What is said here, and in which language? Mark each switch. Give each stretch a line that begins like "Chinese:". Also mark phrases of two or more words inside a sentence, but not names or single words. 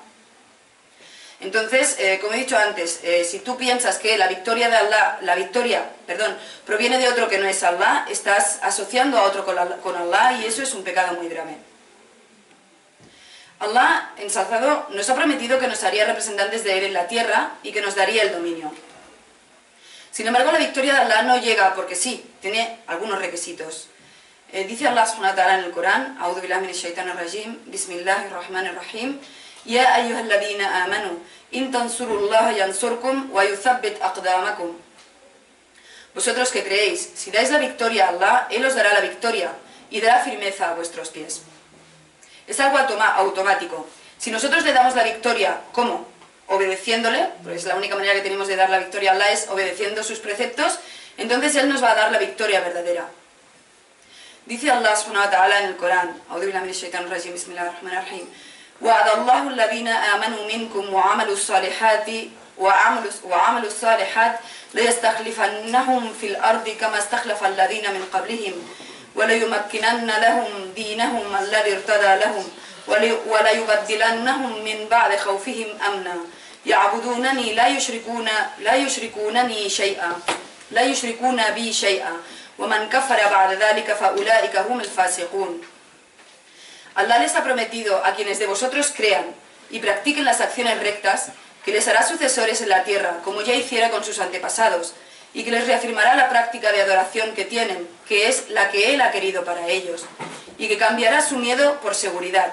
Spanish: Entonces, como he dicho antes, si tú piensas que la victoria de Allah, proviene de otro que no es Allah, estás asociando a otro con Allah y eso es un pecado muy grave. Allah, ensalzado, nos ha prometido que nos haría representantes de Él en la tierra y que nos daría el dominio. Sin embargo, la victoria de Allah no llega porque sí, tiene algunos requisitos. Dice Allah
Arabic: سبحانه وتعالى
Spanish: en el Corán:
Arabic: أعوذ بالله من الشيطان الرجيم، بسم الله الرحمن الرحيم، يا أيها الذين آمنوا، إن تنصروا الله ينصركم ويثبت أقدامكم.
Spanish: Vosotros que creéis, si dais la victoria a Allah, Él os dará la victoria y dará firmeza a vuestros pies. Es algo automático. Si nosotros le damos la victoria, ¿cómo? Obedeciéndole, pues la única manera que tenemos de dar la victoria a Allah es obedeciendo sus preceptos, entonces Él nos va a dar la victoria verdadera. Dice Allah
Arabic: سبحانه وتعالى
Spanish: en el Corán:
Arabic: أعوذ بالله من الشيطان الرجيم، بسم الله الرحمن الرحيم, وَعَدَ اللَّهُ الَّذِينَ آمَنُوا مِنْكُمْ وَعَمَلُوا الصَّالِحَاتِ لَيَسْتَخْلِفَنَّهُمْ فِي الْأَرْضِ كَمَا اسْتَخْلَفَ الَّذِينَ مِنْ قَبْلِهِمْ وَلَيُمَكِّنَنَّ لَهُمْ دِينَهُمْ الَّذِي ارْتَضَىٰ لَهُمْ وَلَيُبَدِّلَنَّهُمْ مِنْ بَعْدِ خَوْفِهِمْ أَمْنًا يَعْبُدُونَنِي لا يشركون بي شيئا وَمَنْ كَفَرَ بَعْدَ ذَلِكَ فَأُولَٰئِكَ هُمُ الْفَاسِقُونَ.
Spanish: Allah les ha prometido a quienes de vosotros crean y practiquen las acciones rectas que les hará sucesores en la tierra, como ya hiciera con sus antepasados, y que les reafirmará la práctica de adoración que tienen, que es la que Él ha querido para ellos, y que cambiará su miedo por seguridad.